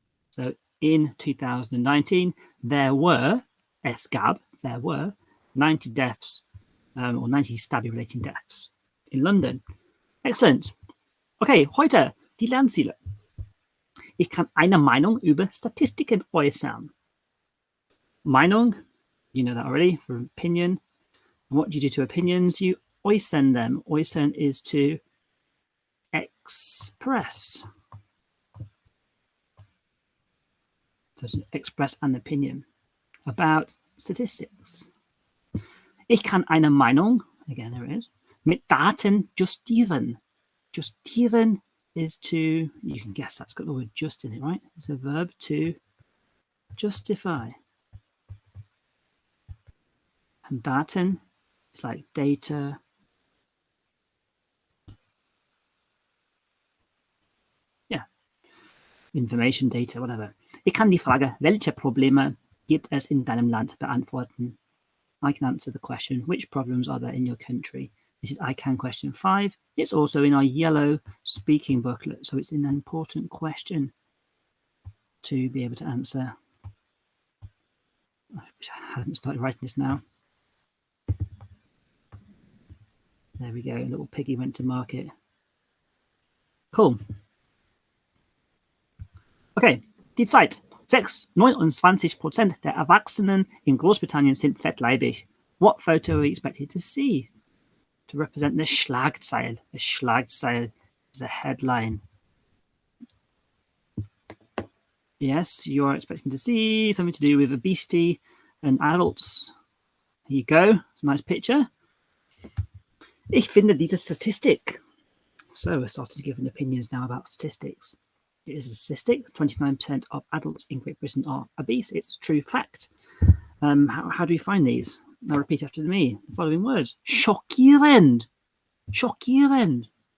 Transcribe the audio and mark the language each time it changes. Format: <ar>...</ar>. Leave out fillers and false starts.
<en>So in 2019, there were 90 deaths or 90 stabbing-related deaths in London. Excellent.</en> <de>Okay, heute die Lernziele. Ich kann eine Meinung über Statistiken äußern.</de> <en>Meinung, you know that already, for opinion. And what do you do to opinions? You äußern them. Äußern is to express. So to express an opinion. about statistics.</en> <de>Ich kann eine Meinung,</de> <en>again there is,</en> <de>mit Daten justieren.</de> <en>Justieren is to, you can guess that's got the word just in it, right? It's a verb to justify. And Daten is like data. Yeah. Information, data, whatever. Ich kann die Frage, welche Probleme gibt es in deinem Land, beantworten. I can answer the question, which problems are there in your country? This is I can question 5. It's also in our yellow speaking booklet, so it's an important question to be able to answer. I wish I hadn't started writing this now. There we go, little piggy went to market. Cool.</en> <de>Okay, die Zeit. 29% der Erwachsenen in Großbritannien sind fettleibig.</de> <en>What photo are we expected to see to represent the Schlagzeile? A Schlagzeile is a headline. Yes, you are expecting to see something to do with obesity and adults. Here you go. It's a nice picture.</en> <de>Ich finde diese Statistik.</de> <en>So we're starting to give opinions now about statistics. It is a statistic. 29% of adults in Great Britain are obese. It's a true fact. How do we find these? Now repeat after me the following words.</en> <de>Schockierend. Schockierend.</de>